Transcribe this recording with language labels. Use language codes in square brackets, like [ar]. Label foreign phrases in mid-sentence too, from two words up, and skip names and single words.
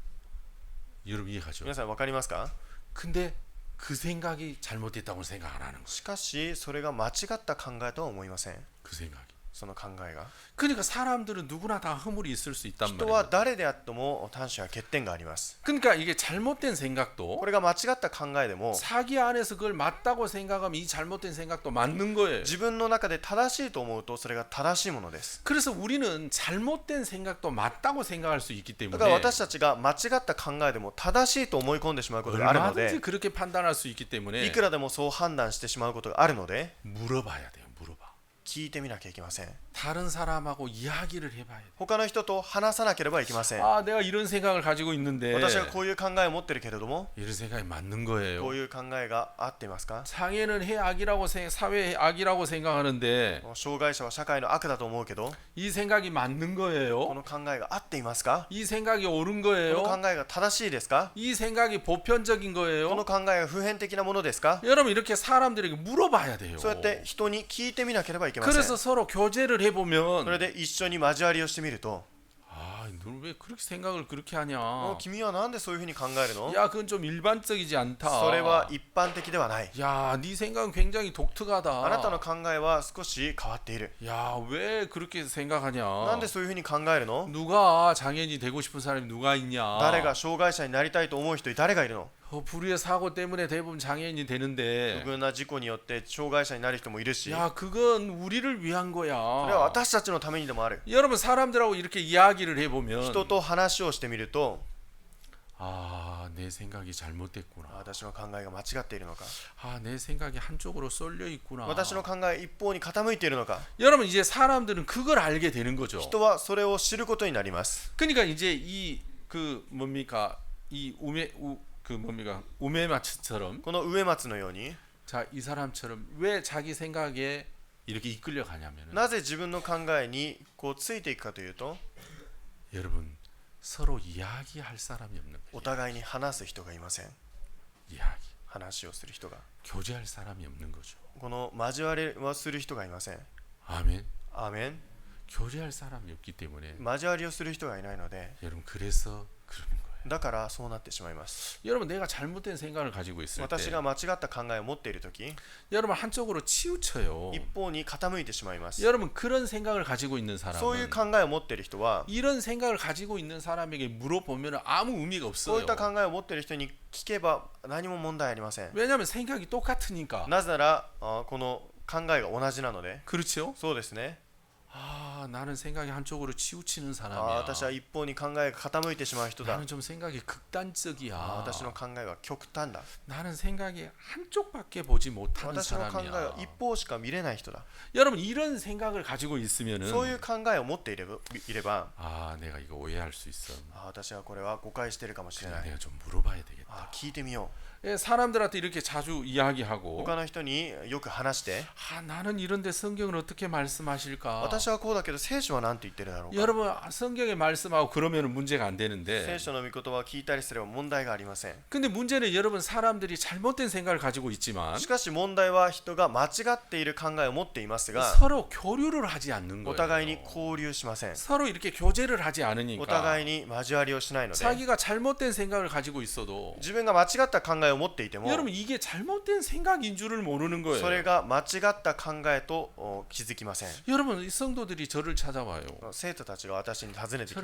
[ko] 여러분 이해가죠? [ja] 皆さん分かりますか。 [ko] 근데 그 생각이 잘못됐다고 생각 안 하는 거예요. [ja] しかしそれが間違った考えとは思いません。 [ko] 그 생각이. [ja] その考えが [ko] 그러니까 사람들은 누구나 다 허물이 있을 수 있단 [ja] 人は [ko] 말이에요. [ja] 誰であっても短所や欠点があります。 [ko] 그러니까 이게 잘못된 생각도 [ja] これが間違った考えでも [ko] 자기 안에서 그걸 맞다고 생각하면 이 잘못된 생각도 맞는 거예요. [ja] 自分の中で正しいと思うとそれが正しいものです。 [ko] 그래서 우리는 잘못된 생각도 맞다고 생각할 수 있기 [ja] だ [ko] 때문에 [ja] から私たちが間違った考えでも正しいと思い込んでしまうことがあるの [ko] 얼마든지 [ja] で [ko] 그렇게 판단할 수 있기 때문에 [ja] いくらでもそう判断してしまうことがあるので [ko] 물어봐야 돼요. 물어봐. [ja] 聞いてみなきゃいけません。 [ko] 다른 사람하고 이야기를 해봐야 돼. [ja] 他の人と話さなければいけません。 [ko] 아, 내가 이런 생각을 가지고 있는데 [ja] 私はこういう考えを持ってるけれども [ko] 이런 생각이 맞는 [ja] こ [ko] 거예요. [ja] ういう考えが合っていますか。 [ko] 장애는 사회의 악이라고 생각하는데 [ja] 障害者は社会の悪だと思うけど [ko] 이 생각이 맞는 [ja] こ [ko] 거예요. [ja] の考えが合っていますか。 [ko] 이 생각이 옳은 [ja] この [ko] 거예요. [ja] 考えが正しいですか。 [ko] 이 생각이 보편적인 [ja] この [ko] 거예요. [ja] 考えが普遍的なものですか。 [ko] 여러분 이렇게 사람들에게 물어봐야 돼요. [ja] そうやって人に聞いてみなければいけません。 [ko] 그래서 서로 교제를 [ja] それ [ko] 해보면 [ja] で一緒に交わりをしてみると [ko] 아, 너 왜 그렇게 생각을 그렇게 하냐? [ja] 君はなんでそういうふうに考えるの。 [ko] 야, 그건 좀 일반적이지 않다. [ja] それは一般的ではない。 [ko] 야, 네 생각은 굉장히 [ja] あなた [ko] 독특하다. [ja] の考えは少し変わっている。 [ko] 야, 왜 그렇게 생각하냐? [ja] なんでそういうふうに考えるの。 [ko] 누가 장애인이 되고 싶은 사람이 누가 있냐? [ja] 誰が障害者になりたいと思う人に誰がいるの。 [ko] 불의의 사고 때문에 대부분 장애인이 [ja] 不 [ko] 되는데 [ja] 遇な事故によって障害者になる人もいるし、そ [ko] 야 그건 우리를 위한 [ja] れは [ko] 거야. [ja] 私たちのためにでもある。 [ko] 여러분 사람들하고 이렇게 이야기를 해보면 [ja] 人と話をしてみると、 [ko] 아, 내 생각이 잘못됐구나. [ja] 私の考えが間違っているのか、 [ko] 아, 내 생각이 한쪽으로 쏠려 있구나. [ja] 私の考え一方に傾いているのか、 [ko] 여러분 이제 사람들은 그걸 알게 되는 거죠. [ja] 人はそれを知ることになります。 [ko] 그러니까 이제 이 그 뭡니까 이 그 뭡니까 우메마츠처럼 [ja] この植松のように、 [ko] 자 이 사람처럼 왜 자기 생각에 이렇게 이끌려 가냐면은 [ja] なぜ自分の考えにこうついていくかというと、 [ko] 여러분 서로 이야기할 사람이 없는 [ja] お [ko] 거예요. [ja] 互いに話す人がいません。 [ko] 이야기 [ja] 話をする人が、 [ko] 교제할 사람이 없는 거죠. [ja] この交わりはする人がいません。 [ko] 아멘. [ja] アーメン。 [ko] 교제할 사람이 없기 때문에 [ja] 交わりをする人がいないので、 [ko] 여러분 그래서 그러는 거예요. [ja] だからそうなってしまいます。 [ko] 여러분 내가 잘못된 생각을 가지고 있을 때 [ja] 私が間違った考えを持っているとき、 [ko] 여러분 한쪽으로 치우쳐요. [ja] 一方に傾いてしまいます。 [ko] 여러분 그런 생각을 가지고 있는 [ja] そういう [ko] 사람은 [ja] 考えを持っている人は、 [ko] 이런 생각을 가지고 있는 사람에게 물어보면 아무 의미가 [ja] そうい [ko] 없어요. [ja] った考えを持っている人に聞けば何も問題ありません。 [ko] 왜냐하면 생각이 똑같으니까. [ja] なぜなら、この考えが同じなので。 [ko] 그렇죠? [ja] そうですね。 [ko] 아 나는 생각이 한쪽으로 치우치는 [ja] あ [ko] 사람이야. [ja] 私は一方に考えが傾いてしまう人だ。 [ko] 나는 좀 생각이 극단적이야. [ja] 私の考えは極端だ。 [ko] 나는 생각이 한쪽밖에 보지 못하는 [ja] 私の考えは [ko] 사람이야. [ja] 一方しか見れない人だ。 [ko] 여러분 이런 생각을 가지고 [ja] そういう [ko] 있으면은 [ja] 考えを持っていれば、 [ko] 아 내가 이거 오해할 수 있어. [ja] 私はこれは誤解しているかもしれ [ko] 그래, [ja] ない。 [ko] 내가 좀 물어봐야 되겠다. [ja] 聞いてみよ [ko] 예, 사람들한테 이렇게 자주 [ja] う。 [ko] 이야기하고 [ja] 他の人によく話して、 [ko] 아 나는 이런데 성경은 어떻게 말씀하실까? [ja] 私はこうだけど聖書は何て言ってるだろうか。 [ko] 여러분 성경에 말씀하고 그러면 문제가 안 [ja] 聖 [ko] 되는데 [ja] 書の御言葉を聞いたりすれば問題がありません。 [ko] 근데 문제는 여러분 사람들이 잘못된 생각을 가지고 있지만 [ja] しかし問題は人が間違っている考えを持っていますが、 [ko] 서로 교류를 하지 않는 [ja] お [ko] 거예요. [ja] 互いに交流しません。 [ko] 서로 이렇게 교제를 하지 [ja] お [ko] 않으니까 [ja] 互いに交わりをしないので、 [ko] 자기가 잘못된 생각을 가지고 있어도 [ja] 自分が間違った考えを持っていても、 [ko] 여러분 이게 잘못된 생각인 줄을 모르는 거예요. [ja] それが間違った考えと気づきません。 [ko] 여러분 이 성도들이 저를 찾아와요. [ja] 生徒たちが私に尋ねてき